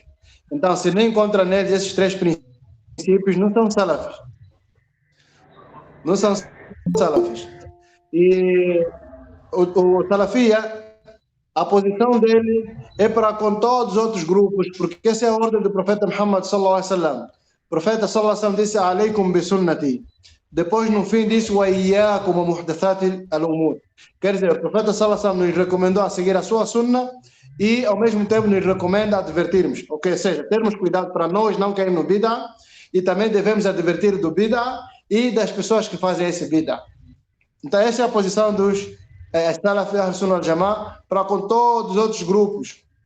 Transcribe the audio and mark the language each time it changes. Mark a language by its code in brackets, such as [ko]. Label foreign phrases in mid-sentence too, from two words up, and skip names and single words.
[pt] Então, se não encontra neles esses 3 princípios, não são salafis. Não são salafis. E o salafia, a posição dele é para com todos os outros grupos, porque essa é a ordem do profeta Muhammad [ar] صلى الله عليه وسلم. [pt] O profeta [ar] صلى الله عليه وسلم [pt] disse: [ar] "عليكم بسنتي". [pt] Depois, no fim, disse: [ar] "وإياكم محدثات الأمور". [pt] Quer dizer, o profeta [ar] صلى الله عليه وسلم [pt] nos recomendou a seguir a sua sunna e, ao mesmo tempo, nos recomenda advertirmos. Ou seja, termos cuidado para nós não cairmos no bid'ah, e também devemos advertir do bid'ah e das pessoas que fazem esse bid'ah. Então, essa é a posição dos [ar] سلفي أهل السنة والجماعة [pt] para com todos os outros grupos.